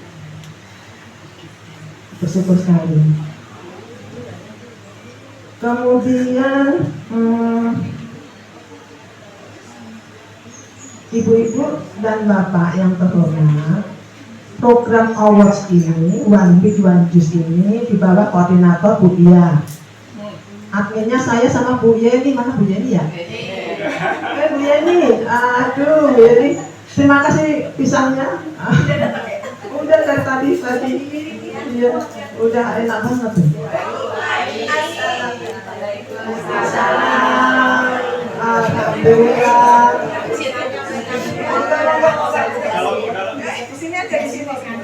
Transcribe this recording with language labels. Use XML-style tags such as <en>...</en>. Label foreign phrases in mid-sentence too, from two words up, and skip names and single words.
<id>Bersyukur sekali. Kemudian ibu-ibu dan bapak yang terhormat, program awards ini, One Big One Juice ini dibawa koordinator Bu Ia. Adminnya saya sama Bu Yeni, mana Bu Yeni ya? Bu Yeni, aduh Bu Yeni, terima kasih pisangnya. Udah dari tadi, iya, udah enak banget tuh. Alhamdulillah. Sini aja di sini.</id>